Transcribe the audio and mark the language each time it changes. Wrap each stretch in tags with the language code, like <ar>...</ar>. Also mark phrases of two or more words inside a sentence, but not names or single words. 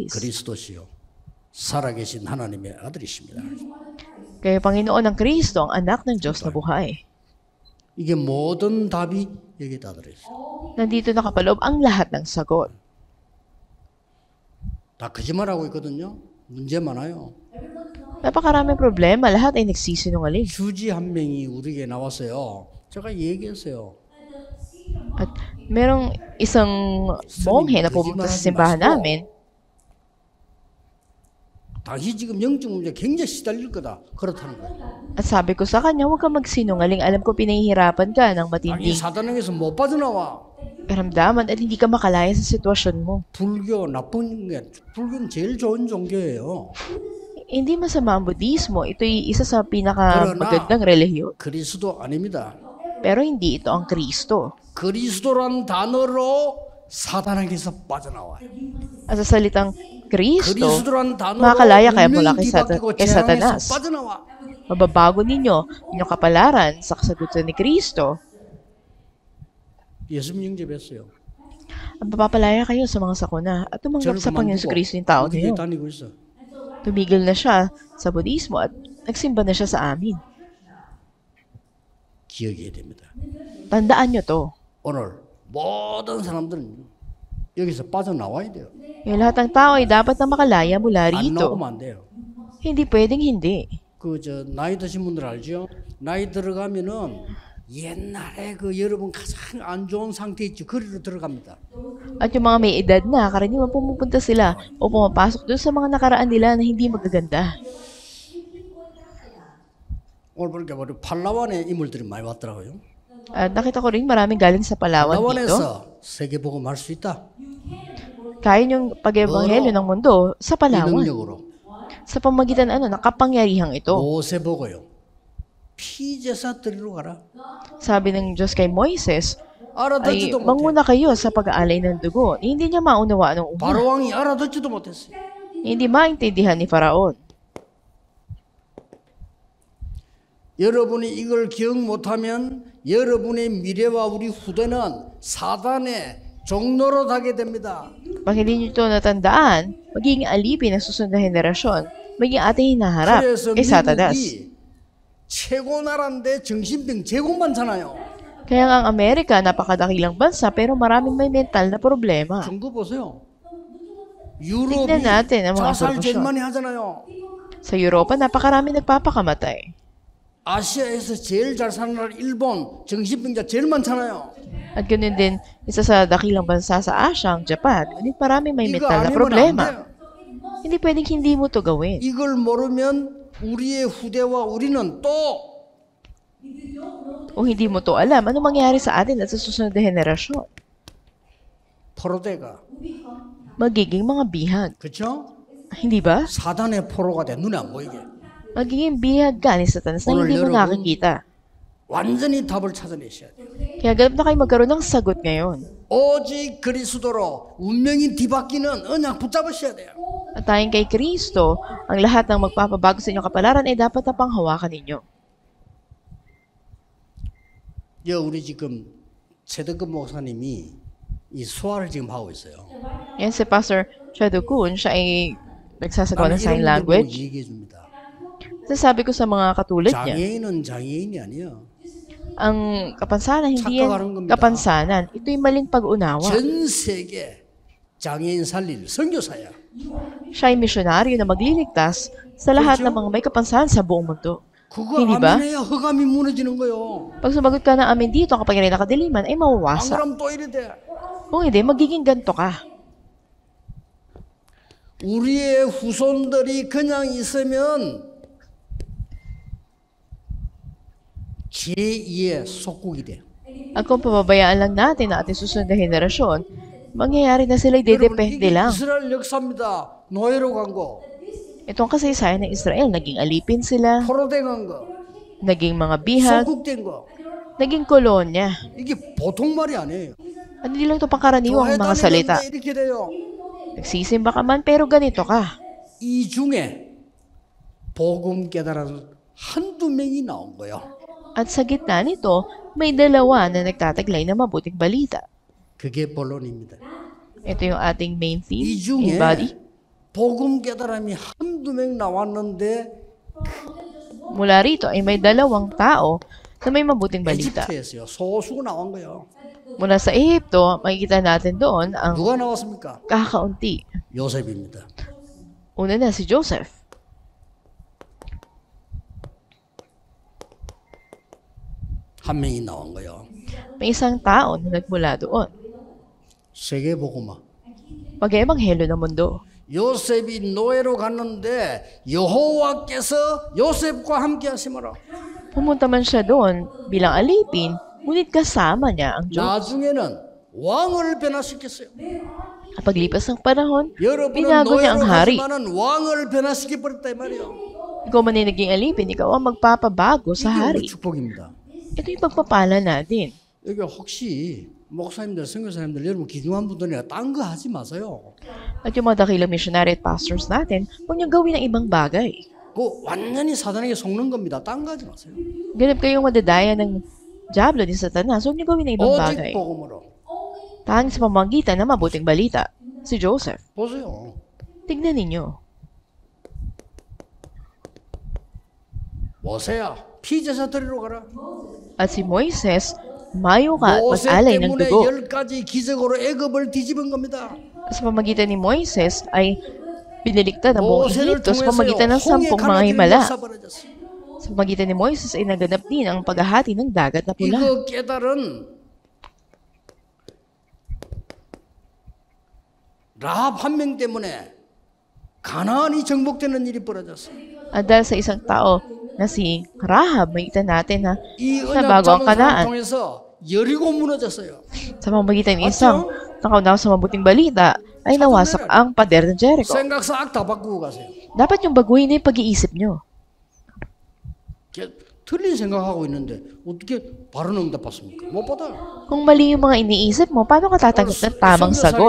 <ko>그리스도시요 살아계신 하나님의 아들이십니다.</ko> <tl>Kaya Panginoon ng Kristo ang anak ng Diyos na buhay.</tl> <ko>이게 모든 답이 여기에 다 들어있어요.</ko> <tl>Nandito nakapaloob ang lahat ng sagot.</tl> <ko>다 거짓말하고 있거든요. 문제 많아요.</ko> <tl>Napakaraming problema, lahat ay nagsisinungaling.</tl> <ko>주지 한 명이 우리에게 나왔어요. 제가 얘기했어요.</ko> <tl>At merong isang monghe na pumunta sa simbahan namin.</tl> <ko>당신 지금 영적 문제 굉장히 시달릴 거다. 그렇다는 거예요.</ko> <tl>At sabi ko sa kanya, huwag kang magsinungaling. Alam ko pinahihirapan ka ng</tl> <ko>당신</ko> <tl>matinding</tl> <ko>사단에게서 못 빠져나와.</ko> <tl>karamdaman at hindi ka makalaya sa sitwasyon mo.</tl> <ko>불교 나쁜 게 불교는 제일 좋은 종교예요.</ko> <tl>Hindi masama ang Budismo. Ito'y isa sa pinakamagandang relihiyon.</tl> <ko>그리스도 아닙니다.</ko> <tl>Pero hindi ito ang Kristo.</tl> <ko>그리스도란 단어로 사단에게서 빠져나와요.</ko> <tl>At sa salitang Kristo,</tl> <ko>그리스도란 단어로</ko> <tl>makakalaya kayo mula</tl> <ko>운명이</ko> <tl>kay</tl> <ko>뒤바뀌고</ko> <tl>Satanas.</tl> <ko>재앙에서 빠져나와.</ko> <tl>Mababago ninyo inyong kapalaran sa kasagutan ni Kristo.</tl> <ko>예수님 영접했어요.</ko> <tl>At mapapalaya kayo sa mga sakuna at tumanggap</tl> <ko>저를</ko> <tl>sa Panginoon</tl> <ko>그만두고</ko> <tl>Kristo yung tao</tl> <ko>어디 교회</ko> <tl>niyo.</tl> <ko>다니고 있어.</ko> <tl>Tumigil na siya sa Budismo at nagsimba na siya sa amin.</tl> <ko>기억해야 됩니다.</ko> <tl>Tandaan nyo to.</tl> <ko>오늘 모든 사람들은 여기서 빠져나와야 돼요.</ko> <tl>Yung lahat ng tao ay dapat na makalaya mula</tl> <ko>안</ko> <tl>rito.</tl> <ko>나오면 안 돼요.</ko> <tl>Hindi pwedeng hindi.</tl> <ko>나이 드신 분들 알죠? 나이 들어가면은 옛날에 여러분 가장 안 좋은 상태 있죠. 거리로 들어갑니다.</ko> <tl>At yung mga may edad na, karaniwan pumupunta sila o pumapasok doon sa mga nakaraan nila na hindi magaganda.</tl> <ko>오늘 보니까 우리 팔라완에 인물들이 많이 왔더라고요.</ko> <tl>At nakita ko rin maraming galing sa Palawan dito.</tl> <ko>팔라완에서 세계복음 할 수 있다.</ko> <tl>Kaya yung pag-ebanghelyo ng mundo sa</tl> <ko>이</ko> <tl>Palawan.</tl> <ko>능력으로</ko> <tl>Sa pamagitan ng kapangyarihang ito.</tl> <ko>모세 보고요. 피제사 드리러 가라.</ko> <tl>Sabi ng Diyos kay Moises, ay</tl> <ko>알아듣지도 못해.</ko> <tl>manguna kayo sa pag-aalay ng dugo. Hindi niya maunawaan ng una.</tl> <ko>바로 왕이 알아듣지도 못했어요.</ko> <tl>Hindi maintindihan ni Faraon.</tl> <ko>여러분이 이걸 기억 못하면 여러분의 미래와 우리 후대는 사단의 종로로 가게 됩니다.</ko> <tl>Pag hindi niyo ito natandaan, magiging alipin ng susunod na henerasyon, magiging ating hinaharap</tl> <ko>그래서</ko> <tl>kay Satanas.</tl> <ko>미국이 최고 나라인데 정신병 제공 많잖아요.</ko> <tl>Kaya nga ang Amerika, napakadakilang bansa pero maraming may mental na problema.</tl> <ko>증거 보세요. 유럽이</ko> <tl>Tignan natin ang mga</tl> <ko>자살 제일</ko> <tl>impormasyon.</tl> <ko>많이 하잖아요.</ko> <tl>Sa Europa, napakarami nagpapakamatay.</tl> <ko>아시아에서 제일 잘 사는 나라 일본 정신병자 제일 많잖아요.</ko> <tl>At ganoon din, isa sa dakilang bansa sa Asia, ang Japan, ngunit maraming may</tl> <ko>이거</ko> <tl>mental na</tl> <ko>아니면 안</ko> <tl>problema.</tl> <ko>돼요.</ko> <tl>Hindi pwedeng hindi mo to gawin.</tl> <ko>이걸 모르면 우리의 후대와 우리는 또</ko> <tl>Kung hindi mo to alam, ano mangyayari sa atin at sa susunod na henerasyon?</tl> <ko>포로대가</ko> <tl>Magiging mga bihag.</tl> <ko>그렇죠?</ko> <tl>Hindi ba?</tl> <ko>사단의 포로가 돼 눈에 안 보이게</ko> <tl>Magiging bihag ka ni Satanas na</tl> <ko>오늘</ko> <tl>hindi mo</tl> <ko>여러분,</ko> <tl>nakikita.</tl> <ko>완전히 답을 찾아내셔야 돼요.</ko> <tl>Kaya ganap na kayo magkaroon ng sagot ngayon.</tl> <ko>오직 그리스도로 운명이 뒤바뀌는 언약 붙잡으셔야 돼요.</ko> <tl>At tayong kay Kristo, ang lahat ng magpapabago sa inyong kapalaran ay dapat na panghawakan ninyo.</tl> <ko>우리 지금 최덕근 목사님이 이 수화를 지금 하고 있어요.</ko> <tl>Yan si Pastor Chado Kun, siya ay nagsasagawa ng sign</tl> <ko>이런 분들 보고</ko> <tl>language.</tl> <ko>얘기해 줍니다.</ko> <tl>Sasabi ko sa mga katulad niya,</tl> <ko>장애인은 장애인이 아니에요.</ko> <tl>ang kapansanan, hindi</tl> <ko>착각하는</ko> <tl>yan</tl> <ko>겁니다.</ko> <tl>kapansanan. Ito'y maling pag-unawa.</tl> <ko>전 세계 장애인 살릴 선교사야.</ko> <tl>Siya ay misyonaryo na magliligtas sa lahat ng mga may kapansanan sa buong mundo.</tl> <ko>그거</ko> <tl>Hindi ba?</tl> <ko>아멘해야 허감이 무너지는 거요.</ko> <tl>Pag sumagot ka ng amin dito, ang kapangyarihan ng kadiliman ay</tl> <ko>안</ko> <tl>mawawasak.</tl> <ko>그러면 또 이래 돼.</ko> <tl>Kung hindi, magiging ganito ka.</tl> <ko>우리의 후손들이 그냥 있으면 제2의 속국이 돼요.</ko> <tl>At kung pababayaan lang natin ang ating susunod na henerasyon, mangyayari na sila'y</tl> <ko>여러분</ko> <tl>dedepende</tl> <ko>이게</ko> <tl>lang.</tl> <ko>이스라엘 역사입니다. 노예로 간 거,</ko> <tl>Ito ang kasaysayan ng Israel. Naging alipin sila,</tl> <ko>포로돼 간 거,</ko> <tl>naging mga bihag,</tl> <ko>속국된 거.</ko> <tl>naging kolonya.</tl> <ko>이게 보통 말이 아니에요.</ko> <tl>At hindi lang ito pangkaraniwang</tl> <ko>교회</ko> <tl>mga salita.</tl> <ko>다니는데 이렇게 돼요.</ko> <tl>Nagsisimba ka man, pero ganito ka.</tl> <ko>이 중에 복음 깨달은 한두 명이 나온 거예요.</ko> <tl>At sa gitna nito, may dalawa na nagtataglay na mabuting balita.</tl> <ko>그게 본론입니다.</ko> <tl>Ito yung ating</tl> <en>main theme,</en> <ko>이 중에</ko> <en>in body.</en> <ko>복음 깨달음이 한두 명 나왔는데</ko> <tl>Mula rito ay may dalawang tao na may mabuting balita.</tl> <ko>에집트에서요. 소수가 나온 거예요.</ko> <tl>Mula sa Ehipto, makikita natin doon ang</tl> <ko>누가 나왔습니까?</ko> <tl>kakaunti.</tl> <ko>요셉입니다.</ko> <tl>Una na si Joseph.</tl> <ko>한 명이 나온 거예요.</ko> <tl>May isang tao na nagmula doon.</tl> <ko>세계복음화.</ko> <tl>Mag-ebanghelo ng mundo.</tl> <ko>요셉이 노예로 갔는데 여호와께서 요셉과 함께 하심으로</ko> <tl>Pumunta man siya doon bilang alipin, ngunit kasama niya ang Diyos.</tl> <ko>나중에는 왕을 변화시켰어요.</ko> <tl>At paglipas ng panahon,</tl> <ko>여러분은</ko> <tl>binago niya ang</tl> <ko>노예로</ko> <tl>hari.</tl> <ko>가지만은 왕을 변화시켜버렸다 이 말이에요.</ko> <tl>Ikaw man ay naging alipin, ikaw ang magpapabago sa</tl> <ko>이게 우리</ko> <tl>hari.</tl> <ko>축복입니다.</ko> <tl>Ito yung pagpapala natin.</tl> <ko>여기 혹시 목사님들, 선교사님들 여러분 기중한 분들이나 딴 거 하지 마세요.</ko> <tl>At yung mga dakilang missionary at pastors natin, huwag niyong gawin ng ibang bagay.</tl> <ko>그거 완전히 사단에게 속는 겁니다. 딴 거 하지 마세요.</ko> <tl>Ganap kayong madadaya ng Diablo ni Satanas, huwag niyo gawin ng ibang</tl> <ko>오직</ko> <tl>bagay.</tl> <ko>복음으로.</ko> <tl>Tanging sa pamamagitan ng mabuting balita. Si Joseph.</tl> <ko>보세요.</ko> <tl>Tignan ninyo.</tl> <ko>모세야 피제사 드리러 가라.</ko> <tl>At si Moises, mayo ka at</tl> <ko>모세</ko> <tl>mag-alay ng</tl> <ko>때문에</ko> <tl>dugo.</tl> <ko>10가지 기적으로 애굽을 뒤집은 겁니다.</ko> <tl>Sa pamagitan ni Moises ay biniligtad ang buong</tl> <ko>모세를</ko> <tl>Ehipto sa</tl> <ko>통해서요.</ko> <tl>pamagitan ng</tl> <ko>홍해</ko> <tl>10 mga</tl> <ko>가나들이</ko> <tl>himala.</tl> <ko>역사 벌어졌어요.</ko> <tl>Sa pamagitan ni Moises ay naganap din ang paghahati ng dagat na pula.</tl> <ko>이거 깨달은 라합 한 명 때문에 가나안이 정복되는 일이 벌어졌어요.</ko> <tl>At dahil sa isang tao na si Rahab, makita natin na</tl> <ko>이</ko> <tl>na</tl> <ko>언약</ko> <tl>bago ang</tl> <ko>잡은 사람</ko> <tl>Kanaan.</tl> <ko>통해서 여리고 무너졌어요.</ko> <tl>Sa pamagitan ng isang nakaunaw sa mabuting balita, ay nawasak ang pader ng Jericho.</tl> <ko>생각 싹 다 바꾸고 가세요.</ko> <tl>Dapat yung baguhin na yung pag-iisip nyo.</tl> <ko>틀린 생각하고 있는데 어떻게 바른 응답 받습니까? 못 받아요.</ko> <tl>Kung mali yung mga iniisip mo, paano ka tatanggap ng tamang sagot?</tl>